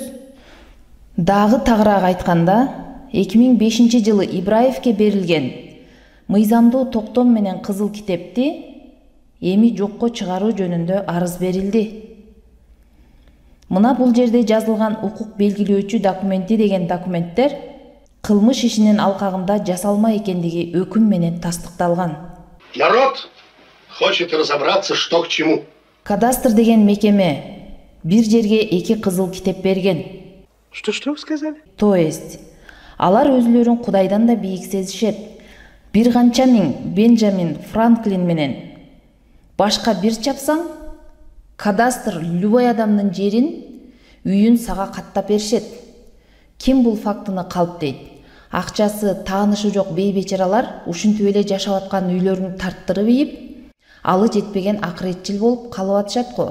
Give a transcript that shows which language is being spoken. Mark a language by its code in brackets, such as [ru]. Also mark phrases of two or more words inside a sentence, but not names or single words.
[ky] Дагы тагыраак айтканда, 2005 жылы Ибраевке берилген мыйзамдуу токтом менен кызыл китепти эми жокко чыгаруу жөнүндө арыз берилди. Мына бул жерде жазылган укук белгилөөчү документи деген документтер кылмыш ишинин алкагында жасалма экендиги өкүм менен тастыкталган. [ru] Народ хочет разобраться, что к чему. [ky] Кадастр деген мекеме бир жерге 2 кызыл китеп берген. [ru] Что вы сказали? То есть [ky] алар өзлөрүн Кудайдан да бийик сезишет. Бир канча миң Бенджамин Франклин менен башка бир чапсаң, кадастр любой адамдын жерин, үйүн сага каттап беришет. Ким бул фактыны калптайт? Акчасы, таанышы жок бейбечаралар ушинтип эле жашап аткан үйлөрүн тарттырып ийип, алы жетпеген акыретчил болуп калып атышат го.